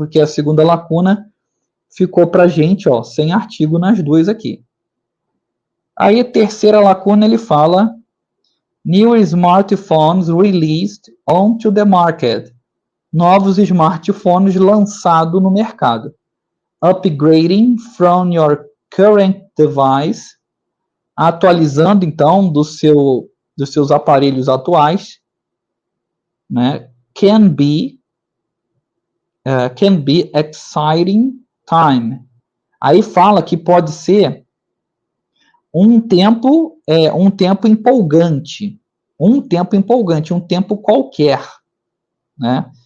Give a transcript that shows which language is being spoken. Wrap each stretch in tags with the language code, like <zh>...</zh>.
<pt>Porque a segunda lacuna ficou para a gente, ó, sem artigo nas duas aqui. Aí a terceira lacuna ele fala</pt> <en>New smartphones released onto the market.</en> <pt>Novos smartphones lançados no mercado.</pt> <en>Upgrading from your current device.</en> <pt>Atualizando, então, dos seus aparelhos atuais. Né?</pt> <en>Can be exciting time.</en> <pt>Aí fala que pode ser um tempo empolgante, um tempo qualquer, né?</pt>